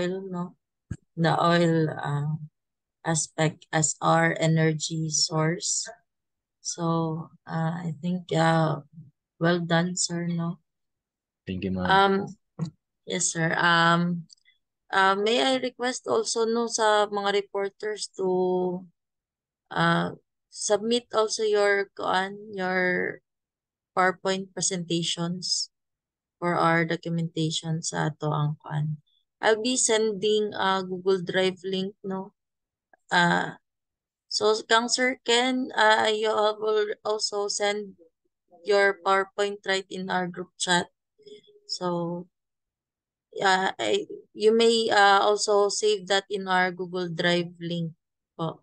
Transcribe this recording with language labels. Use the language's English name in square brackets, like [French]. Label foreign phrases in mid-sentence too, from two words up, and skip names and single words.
[English] oil, no, the oil aspect as our energy source. So, I think well done, sir, no. Thank you ma'am. Um, yes, sir. May I request also no [Cebuano] sa mga [English] reporters to uh submit also your PowerPoint presentations for our documentation [Cebuano] sa ato ang kuan. [English] I'll be sending a Google Drive link no. So kang Sir Ken, you will also send your PowerPoint right in our group chat. So you may also save that in our Google Drive link po.